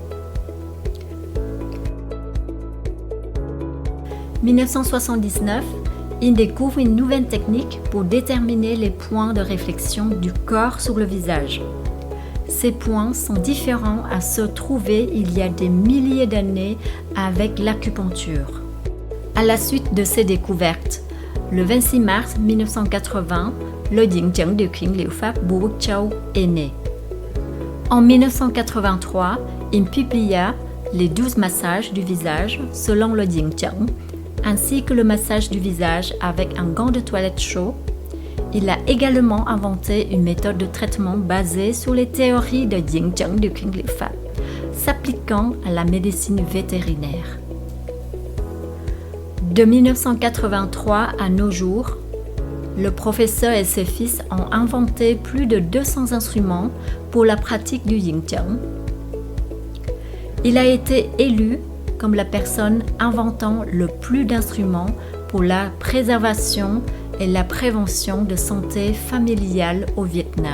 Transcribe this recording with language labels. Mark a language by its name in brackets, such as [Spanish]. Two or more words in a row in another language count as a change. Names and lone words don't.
[French] 1979, il découvre une nouvelle technique pour déterminer les points de réflexion du corps sur le visage. Ces points sont différents à ceux trouvés il y a des milliers d'années avec l'acupuncture. À la suite de ces découvertes, le 26 mars 1980, le Diễn Chẩn điều khiển liệu pháp Bùi Quốc Châu est né. En 1983, il publia les 12 massages du visage selon le Diễn Chẩn, ainsi que le massage du visage avec un gant de toilette chaud. Il a également inventé une méthode de traitement basée sur les théories de Diễn Chẩn điều khiển liệu pháp, s'appliquant à la médecine vétérinaire. De 1983 à nos jours, le professeur et ses fils ont inventé plus de 200 instruments pour la pratique du Diễn Chẩn. Il a été élu comme la personne inventant le plus d'instruments pour la préservation et la prévention de santé familiale au Vietnam.